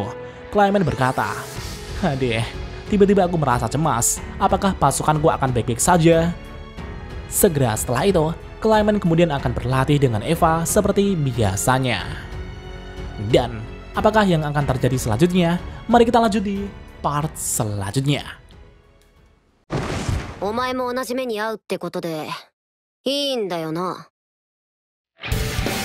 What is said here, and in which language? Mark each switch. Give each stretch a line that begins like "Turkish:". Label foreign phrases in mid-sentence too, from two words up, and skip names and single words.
Indonesian: Clement berkata, "Adeh, tiba-tiba aku merasa cemas. Apakah pasukanku akan baik-baik saja?" Segera setelah itu, Clement kemudian akan berlatih dengan Eva seperti biasanya. Dan apakah yang akan terjadi selanjutnya? Mari kita lanjut di part selanjutnya.
Japanese: お前も同じ目に遭うってことでいいんだよな。